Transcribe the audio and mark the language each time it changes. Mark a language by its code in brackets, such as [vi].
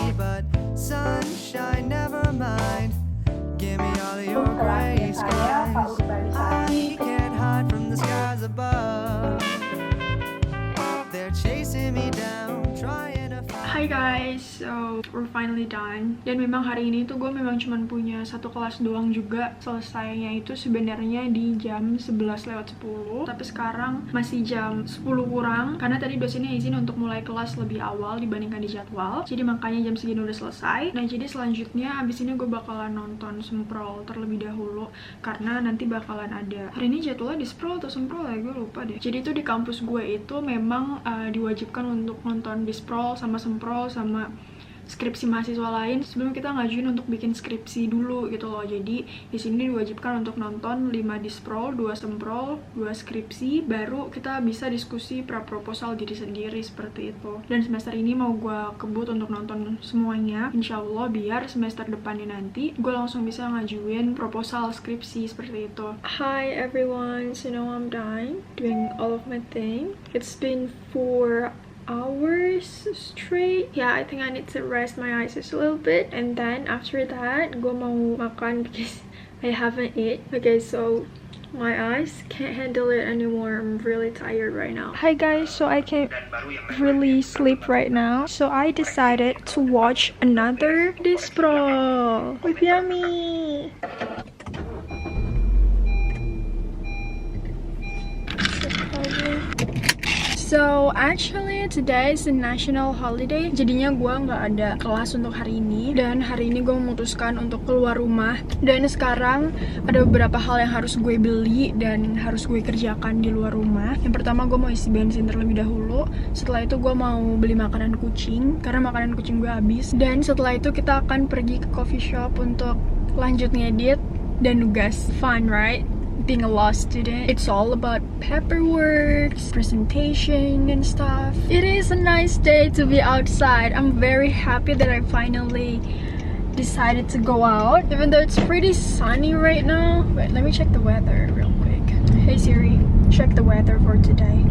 [en] But sunshine, never mind, give me all of your gray skies. I can't hide from the skies above. They're chasing me down, trying to Hi guys, so we're finally done. [id] Dan memang hari ini tuh gue memang cuman punya satu kelas doang juga. Selesainya itu sebenarnya di jam 11:10. Tapi sekarang masih jam 10 kurang karena tadi dosennya izin untuk mulai kelas lebih awal dibandingkan di jadwal. Jadi makanya jam segini udah selesai. Nah jadi selanjutnya abis ini gue bakalan nonton Semprol terlebih dahulu karena nanti bakalan ada. Hari ini jadwalnya di Sprol atau Semprol ya, gue lupa deh. Jadi itu di kampus gue itu memang diwajibkan untuk nonton di Sprol sama Semprol sama skripsi mahasiswa lain sebelum kita ngajuin untuk bikin skripsi dulu gitu loh. Jadi di sini diwajibkan untuk nonton 5 Disprol, 2 Semprol, 2 skripsi, baru kita bisa diskusi pra-proposal diri sendiri seperti itu. Dan semester ini mau gue kebut untuk nonton semuanya, insya Allah, biar semester depannya nanti gue langsung bisa ngajuin proposal skripsi seperti itu. [en] Hi everyone, so now I'm done doing all of my thing. It's been 4 hours straight. Yeah, I think I need to rest my eyes just a little bit, and then after that [id] gue mau makan [en] because I haven't eat. Okay, so my eyes can't handle it anymore. I'm really tired right now. Hi guys, so I can't really sleep right now, so I decided to watch another Disprol with Yummy. So actually today is a national holiday, [id] jadinya gue nggak ada kelas untuk hari ini. Dan hari ini gue memutuskan untuk keluar rumah. Dan sekarang ada beberapa hal yang harus gue beli dan harus gue kerjakan di luar rumah. Yang pertama gue mau isi bensin terlebih dahulu. Setelah itu gue mau beli makanan kucing karena makanan kucing gue habis. Dan setelah itu kita akan pergi ke coffee shop untuk lanjut ngedit dan nugas. [en] Fun, right? Being a law student, it's all about paperwork, presentation and stuff. It is a nice day to be outside. I'm very happy that I finally decided to go out, even though it's pretty sunny right now. Wait, let me check the weather real quick. Hey Siri, check the weather for today.